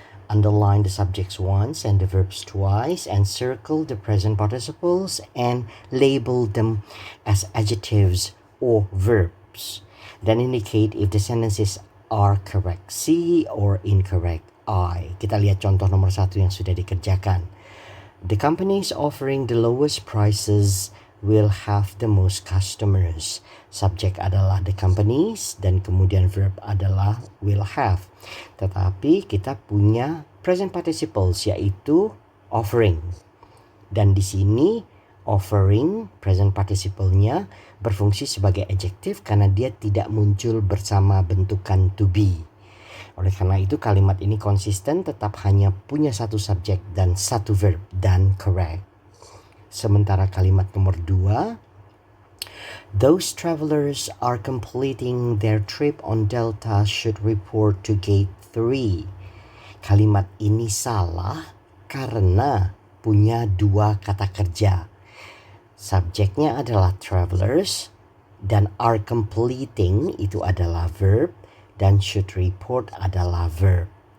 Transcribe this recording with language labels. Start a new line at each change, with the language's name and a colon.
English: Underline the subjects once and the verbs twice, and circle the present participles and label them as adjectives or verbs. Then indicate if the sentences are correct C or incorrect I.
Indonesian: Kita lihat contoh nomor 1 yang sudah dikerjakan.
English: The companies offering the lowest prices will have the most customers.
Indonesian: Subjek adalah the companies dan kemudian verb adalah will have. Tetapi kita punya present participles yaitu offering. Dan di sini offering present participle-nya berfungsi sebagai adjektif karena dia tidak muncul bersama bentukan to be. Oleh karena itu kalimat ini konsisten tetap hanya punya satu subjek dan satu verb dan correct. Sementara kalimat nomor 2,
English: those travelers are completing their trip on Delta should report to gate 3.
Indonesian: Kalimat ini salah karena punya dua kata kerja. Subjeknya adalah travelers dan are completing itu adalah verb dan should report adalah verb.